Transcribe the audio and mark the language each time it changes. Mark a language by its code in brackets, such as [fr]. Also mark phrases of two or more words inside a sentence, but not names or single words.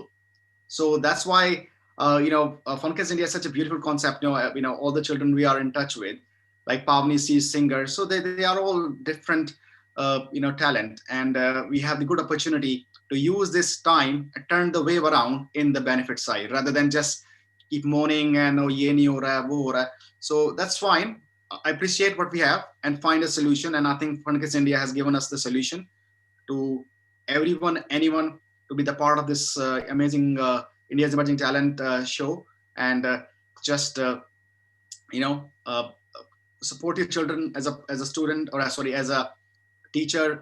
[en] So that's why you know, Funkers India is such a beautiful concept. You know, all the children we are in touch with, like Pavni sees singers, so they are all different, you know, talent, and we have the good opportunity to use this time and turn the wave around in the benefit side, rather than just keep moaning and oh [hi] ये नहीं हो रहा, वो हो रहा. [en] So that's fine. appreciate what we have and find a solution. And I think Fun Kids India has given us the solution to everyone, anyone, to be the part of this amazing India's Emerging Talent show, and just you know uh, support your children as a student, or sorry, as a teacher.